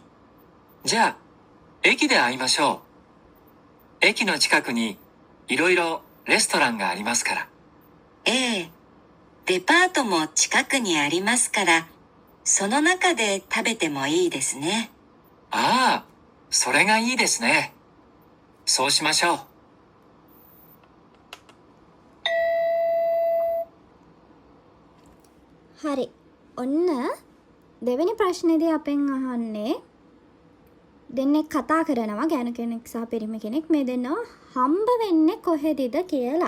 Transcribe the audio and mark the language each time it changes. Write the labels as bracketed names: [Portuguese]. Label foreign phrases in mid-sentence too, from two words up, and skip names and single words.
[Japanese] じゃあ、駅で会いましょう。駅の近くにいろいろレストランがありますから。ええ、 デパートも近くにありますから、その中で食べてもいいですね。ああ、それがいいですね。そうしましょう。 [Sinhala] හරි. ඔන්න දෙවෙනි ප්‍රශ්නේදී අපෙන් අහන්නේ දෙන්නෙක් කතා කරනවා ගෑනු කෙනෙක් සහ පිරිමි කෙනෙක් මේ දෙන්නව හම්බ වෙන්නේ කොහෙදද කියලා.